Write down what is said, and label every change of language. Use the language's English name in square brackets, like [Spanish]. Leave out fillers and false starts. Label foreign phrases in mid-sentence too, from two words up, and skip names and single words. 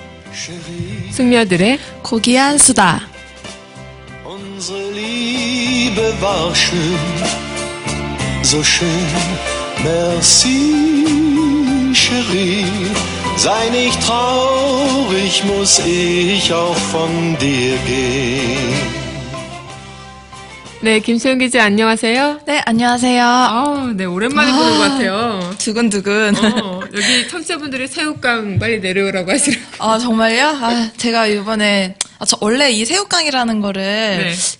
[Korean] 숙녀들의 고귀한 수다. [German] Unsere Liebe war schön, so schön. [French] Merci, Chérie. [German] Sei nicht traurig, muss ich auch von dir gehen. [Korean] 네, 김수영 기자 안녕하세요. 네, 안녕하세요. 네, 오랜만에 보는 것 같아요. 두근두근. 여기 청취자분들이 새우깡 빨리 내려오라고 하시라고. 정말요? 제가 이번에, 저 원래 이 새우깡이라는 거를, 네.